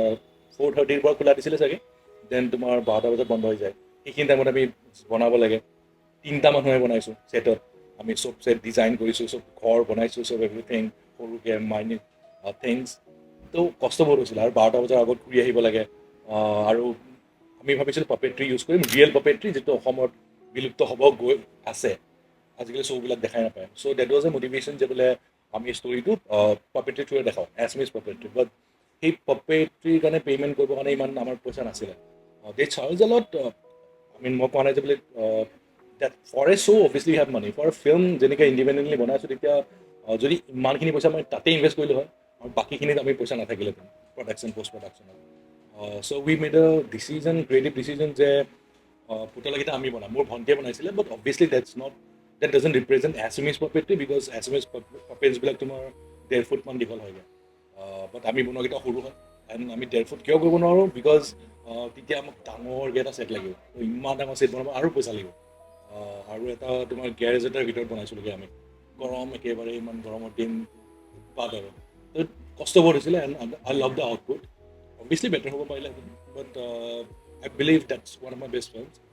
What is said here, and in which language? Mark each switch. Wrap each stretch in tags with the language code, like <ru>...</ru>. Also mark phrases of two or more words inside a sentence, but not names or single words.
<as>4:30 পৰা খোলা দিছিলে চাগে দেন তোমাৰ 12টা বজাত বন্ধ হৈ যায় সেইখিনি টাইমত আমি বনাব লাগে 3টা মানুহে বনাইছোঁ ছেটত আমি চব ছেট ডিজাইন কৰিছোঁ চব ঘৰ বনাইছোঁ চব এভৰিথিং সৰুকৈ</as> <en>minute things</en> <as>তো কষ্ট বহুত হৈছিলে আৰু 12টা বজাৰ আগত ঘূৰি আহিব লাগে আৰু আমি ভাবিছিলোঁ পাপেট্ৰি ইউজ কৰিম</as> <en>real puppetry</en> <as>যিটো অসমত বিলুপ্ত হ'ব গৈ আছে আজিকালি শ্ব'বিলাক দেখাই নাপায়</as> <en>so that was a motivation</en> <as>যে বোলে আমি ষ্টৰিটো পাপেট্ৰি থ্ৰুৱে দেখাওঁ</as> <en>Assamese puppetry</en> <as>বাট সেই পাপেট্ৰিৰ কাৰণে পে'মেণ্ট কৰিবৰ কাৰণে ইমান আমাৰ পইচা নাছিলে</as> <en>they charge a lot I mean</en> <as>মই কোৱা নাই যে বোলে</as> <en>that for a show obviously we have money for a film</en> <as>যেনেকৈ ইণ্ডিপেণ্ডেণ্টলি বনাইছোঁ তেতিয়া যদি ইমানখিনি পইচা মই তাতে ইনভেষ্ট কৰিলোঁ হয় আৰু বাকীখিনিত আমি পইচা নাথাকিলেহেঁতেন প্ৰডাকশ্যন পষ্ট প্ৰডাকশ্যনত</as> <en>so we made a decision creative decision</en> <as>যে পুতলাকেইটা আমি বনাম মোৰ ভণ্টিয়ে বনাইছিলে</as> <en>but obviously that doesn't represent assamese puppetry</en> <as>because</as> <en>assamese puppets</en> <as>বিলাক তোমাৰ 1.5 ফুট মান দীঘল হয়গৈ বাট আমি বনোৱাকেইটা সৰু হয় এণ্ড আমি 1.5 ফুট কিয় কৰিব নোৱাৰোঁ বিকজ তেতিয়া আমাক ডাঙৰকৈ এটা ছেট লাগিব ইমান ডাঙৰ ছেট বনাব আৰু পইচা লাগিব আৰু এটা তোমাৰ গেৰেজ এটাৰ ভিতৰত বনাইছিলোঁগৈ আমি গৰম একেবাৰে ইমান গৰমৰ দিন উৎপাত আৰু তো কষ্ট বহুত হৈছিলে</as> <en>and I love the output obviously</en> <as>বেটাৰ হ'ব পাৰিলেহেঁতেন</as> <en>but I believe that's one of my best films</en>